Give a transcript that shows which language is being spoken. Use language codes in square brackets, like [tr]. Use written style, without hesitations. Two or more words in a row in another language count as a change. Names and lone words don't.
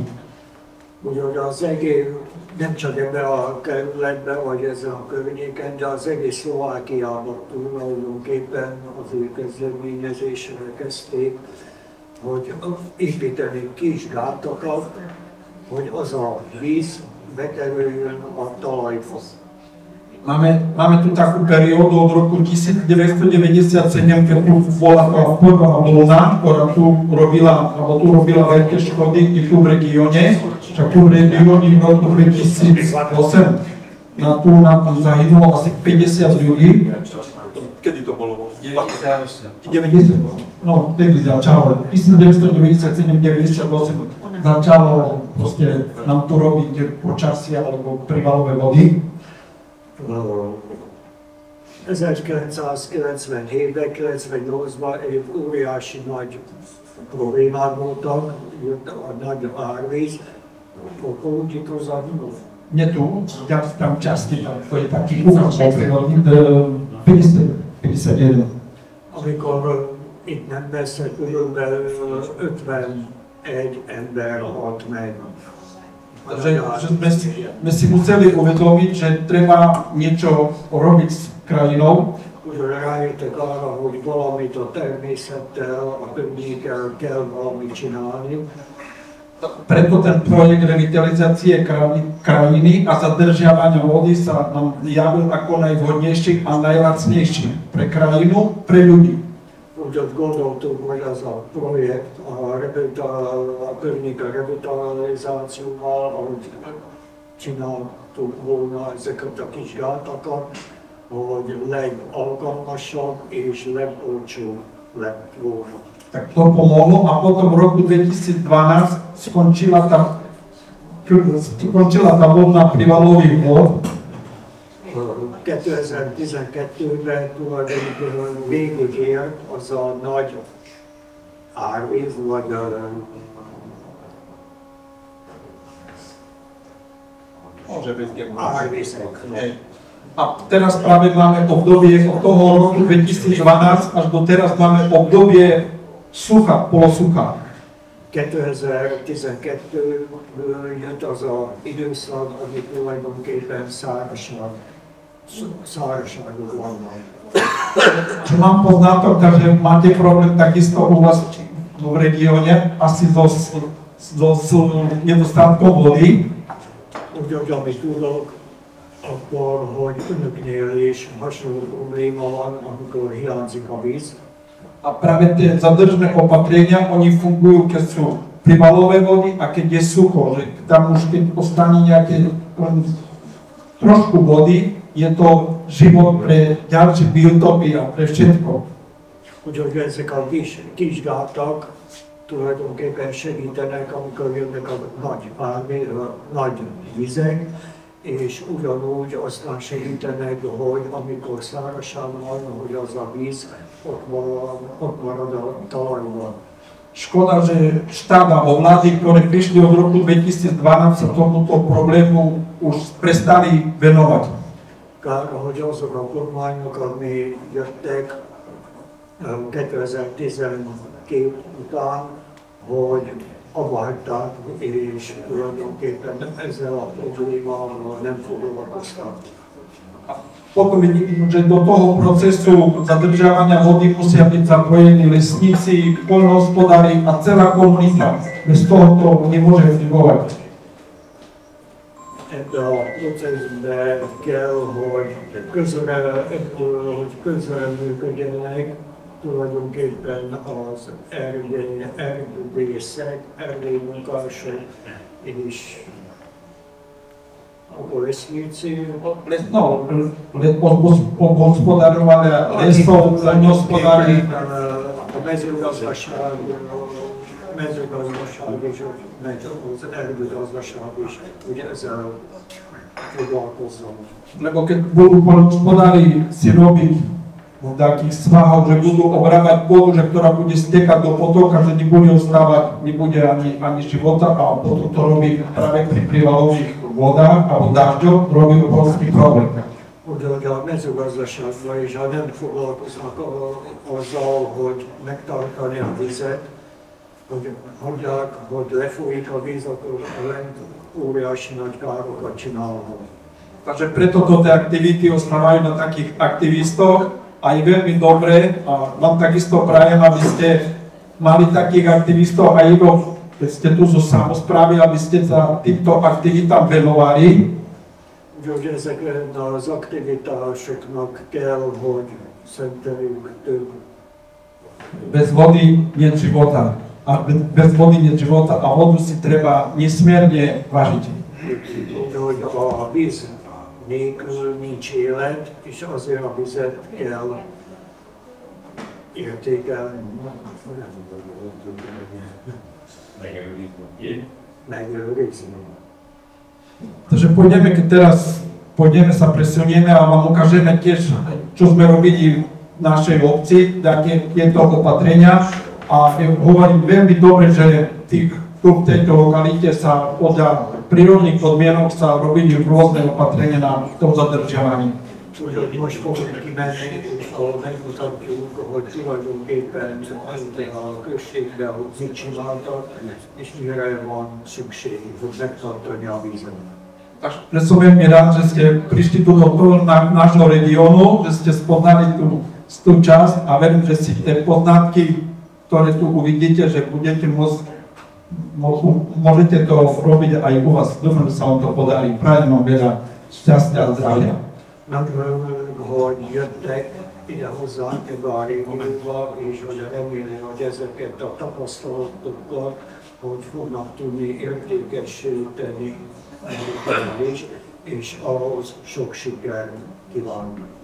[hu] Úgyhogy az egész, nem csak ebben a kerületben, vagy ezen a környéken, de az egész Szlovákiában tulajdonképpen az ő kezdeményezésre kezdték, hogy építeni kis gátakat, hogy az a víz bekerüljön a talajba. [sk] Máme tu takú periódu od roku 1997, keď tu bola prvá vlna, ktorá tu robila veľké škody i tu v regióne. Však tu v regióne v roku 2008 na tu zahynulo asi 50 ľudí. Kedy to bolo? 90. No, vtedy začalo. 1997-98 začalo proste nám tu robiť počasie alebo prívalové vody. [hu] 1997-ben, 98-ban egy óriási nagy problémák voltak, jött a nagy árvíz, akkor úgy igazán. [sk] Nie tu, tam časti, to je taký úkaz prírodný, 51. [hu] Amikor itt nem messze körülbelül 51 ember halt meg. [sk] Že sme si museli uvedomiť, že treba niečo robiť s krajinou. [hu] Úgyhogy rájöttek arra, hogy valamit a természettel, a környékkel kell valamit csinálni. [sk] Preto ten projekt revitalizácie krajiny a zadržiavania vody sa nám javil ako najvhodnejší a najlacnejší pre krajinu, pre ľudí. [hu] Úgyhogy gondoltuk, hogy az a projekt a környék revitalizációval, ahogy csináltuk volna ezeket a kis gátakat, hogy legalkalmasabb és legolcsóbb lett volna. [sk] Tak to pomohlo a potom v roku 2012 skončila tá vodná prívalových vod. [hu] 2012-ben tulajdonképpen végig ért az a nagy árvíz, vagy árvízek. [sk] A teraz práve máme obdobie od toho roku 2012 až do teraz máme obdobie sucha, polosucha. [hu] 2012-ből jött az a időszak, ami tulajdonképpen szárazságok vannak. [sk] Čo mám poznatok, takže máte problém takisto u vás v regióne, asi so nedostatkom vody. [hu] Úgyhogy amit tudok, akkor, hogy önöknél is hasonló probléma van, amikor hiányzik a víz. [sk] A práve tie zadržné opatrenia, oni fungujú, keď sú prívalové vody a keď je sucho, že tam už keď ostane nejaké trošku vody, je to život pre ďalšie biotopy a pre všetko. [hu] Úgyhogy ezek a kis gátak tulajdonképpen segítenek, amikor jönnek a nagy vizek, és ugyanúgy aztán segítenek, hogy amikor szárazság van, hogy az a víz ott marad a talajban. [sk] Škoda, že štát a vlády, ktoré prišli od roku 2012, sa tomuto problému už prestali venovať. [hu] Kár, hogy azok a kormányok, ami jöttek 2012 után, hogy abba hagyták, és tulajdonképpen ezzel a problémával nem foglalkoztak. [sk] Potom vidím, že do toho procesu zadržiavania vody musia byť zapojení lesníci, poľnohospodári a celá komunita. Bez toho to nemôže fungovať. [hu] Ebbe a processbe kell, hogy közre működjenek tulajdonképpen az erdőrészek, erdőmunkások és lesníci. [sk] Obhospodarovania lesov, poľnohospodári. [hu] A mezőgazdaság és az erdőgazdaság is ugye ezzel foglalkozzon. [sk] Lebo keď budú poľnohospodári si robiť takých svahov, že budú obrábať vodu, že ktorá bude stekať do potoka, že nebude ostávať, nebude ani života a potom to robí práve pri prívalových vodách alebo dažďoch, robí obrovský problém. [hu] Úgyhogy a mezőgazdaságban is, ha nem foglalkoznak azzal, hogy megtartani a vizet, hogy hagyják, hogy lefolyik a víz, akkor lent óriási nagy károkat csinálnak. [sk] Takže preto tie aktivity ostávajú na takých aktivistoch a je veľmi dobré a vám takisto prajem, aby ste mali takých aktivistov aj keď ste tu zo samosprávy, aby ste sa týmto aktivitám venovali. [hu] Úgyhogy ezekben az aktivitásoknak kell, hogy szenteljük több. [sk] Bez vody nie života. A bez vody nie života a vodu si treba nesmierne vážiť. [hu] Úgyhogy a víz nélkül nincs élet, és azért a vizet kell értékelni. Megőrizni. [sk] Takže pôjdeme sa presunieme a vám ukážeme tiež, čo sme robili v našej obci, tieto opatrenia. A hovorím veľmi dobre, že tu v tejto lokalite sa podľa prírodných podmienok sa robili rôzne opatrenia na tom zadržiavaní. [hu] Úgyhogy most fogunk kimenni, és ahol megmutatjuk, hogy tulajdonképpen a községben, hogy mit csináltak, és mire van szükség, hogy megtartani a vízet. [sk] Takže som veľmi rád, že ste prišli tu do nášho regiónu, že ste spoznali tú časť a verím, že si tie poznatky, ktoré tu uvidíte, že budete môcť môžete to robiť aj u vás doma, že sa vám to podarí. Prajem vám veľa šťastia a zdravia. [hu] Nagyon örülök, hogy jöttek ide hozzánk ebbe a régióba, és hogy remélem, hogy ezeket a tapasztalatokkal, hogy fognak tudni értékessé tenni a termelést, és ahhoz sok sikert kívánok.